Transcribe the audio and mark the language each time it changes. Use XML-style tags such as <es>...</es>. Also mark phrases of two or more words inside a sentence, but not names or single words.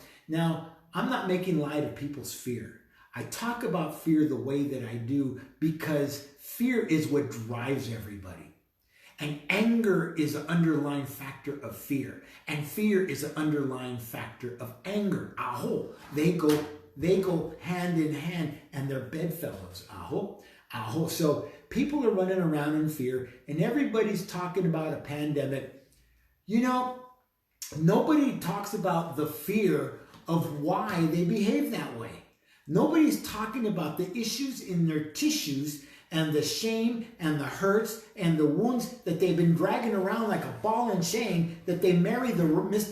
<en>Now, I'm not making light of people's fear. I talk about fear the way that I do because fear is what drives everybody. And anger is an underlying factor of fear. And fear is an underlying factor of anger. Aho. They go hand in hand, and they're bedfellows. Aho. Aho. So people are running around in fear, and everybody's talking about a pandemic. You know, nobody talks about the fear of why they behave that way. Nobody's talking about the issues in their tissues and the shame and the hurts and the wounds that they've been dragging around like a ball and chain, that they marry the Mr.</en>